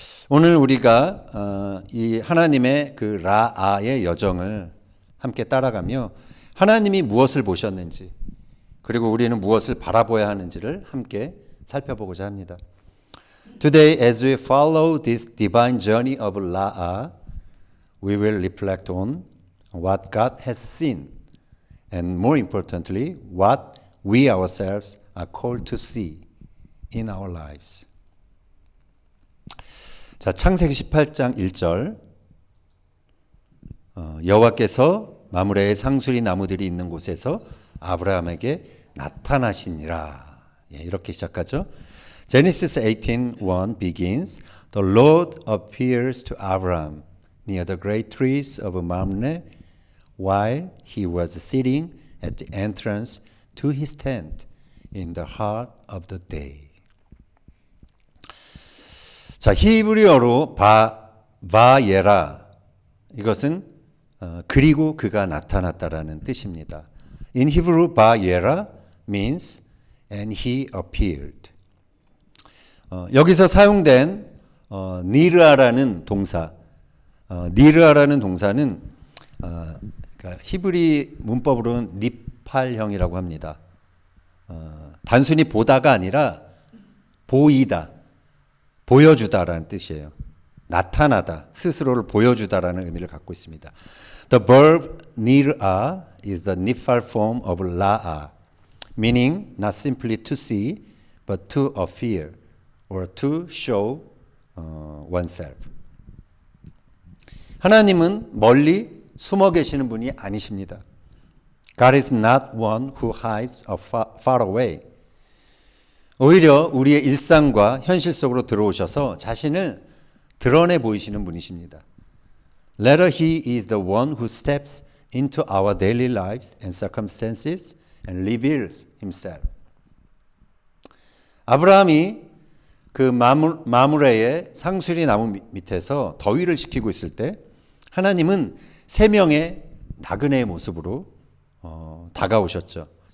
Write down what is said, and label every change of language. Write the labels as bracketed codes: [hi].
[ko] 오늘 우리가 이 하나님의 그 라아의 여정을 함께 따라가며 하나님이 무엇을 보셨는지, 그리고 우리는 무엇을 바라보아야 하는지를 함께 살펴보고자 합니다. [en] Today, as we follow this divine journey of 라아, we will reflect on what God has seen, and more importantly, what we ourselves are called to see in our lives. [ko] 자, 창세기 18장 1절. 여호와께서 마므레의 상수리 나무들이 있는 곳에서 아브라함에게 나타나시니라. 이렇게 시작하죠. [en] Genesis 18:1 begins, The Lord appears to Abraham near the great trees of Mamre while he was sitting at the entrance to his tent in the heart of the day. [ko] 자, 히브리어로 바예라, 이것은 그리고 그가 나타났다라는 뜻입니다. [en] In Hebrew, 바예라 means and he appeared. [ko] 여기서 사용된 니르아라는 동사, 니르아라는 동사는 그러니까 히브리 문법으로는 니팔형이라고 합니다. 단순히 보다가 아니라 보이다, 보여주다라는 뜻이에요. 나타나다, 스스로를 보여주다라는 의미를 갖고 있습니다. [en] The verb nir'a is the nifal form of la'a, meaning not simply to see, but to appear or to show oneself. [ko] 하나님은 멀리 숨어 계시는 분이 아니십니다. [en] God is not one who hides far away. [ko] 오히려 우리의 일상과 현실 속으로 들어오셔서 자신을 드러내 보이시는 분이십니다. [en] Rather, he is the one who steps into our daily lives and circumstances and reveals himself. [ko] 아브라함이 그 마므레의 상수리 나무 밑에서 더위를 식히고 있을 때 하나님은 세 명의 나그네의 모습으로 다가오셨죠.